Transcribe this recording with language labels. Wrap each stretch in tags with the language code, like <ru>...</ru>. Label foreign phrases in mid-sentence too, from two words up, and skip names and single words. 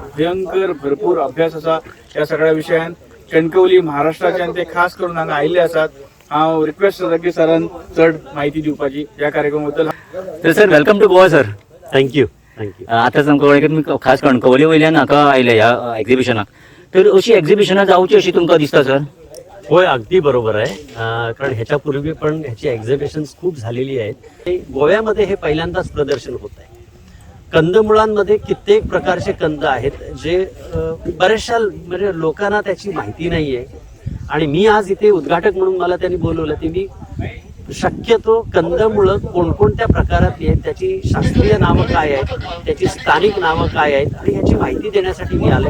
<kok>भयंकर भरपूर अभ्यास आसा ह्या सगळ्या विशयान. कणकवली महाराष्ट्राच्यान ते खास करून हांगा आयिल्ले आसात. हांव रिक्वेस्ट करता की सरान चड म्हायती दिवपाची ह्या कार्यक्रमाबद्दल. तर सर,</kok> <en>welcome to Goa</en> <kok>सर.</kok> <en>thank you thank you.</en> <kok>आतांच आमकां कळ्ळें की तुमी खास कणकवली वयल्यान हाका आयले ह्या एक्झिबिशनाक. तर अशी एक्झिबिशनां जावची अशी तुमकां दिसता सर?</kok> <mr>होय, अगदी बरोबर आहे. कारण ह्याच्यापूर्वी पण ह्याची एक्झिबिशन्स खूप झालेली आहेत. गोव्यामध्ये हे पहिल्यांदाच प्रदर्शन होत आहे. कंदमुळांमध्ये कित्येक प्रकारचे कंद आहेत जे बऱ्याचशा म्हणजे लोकांना त्याची माहिती नाही आहे. आणि मी आज इथे उद्घाटक म्हणून मला त्यांनी बोलवलं, ते मी शक्यतो कंदमुळं कोणकोणत्या प्रकारातली आहेत, त्याची शास्त्रीय नावं काय आहेत, त्याची स्थानिक नावं काय आहेत, आणि ह्याची माहिती देण्यासाठी मी आले.</mr>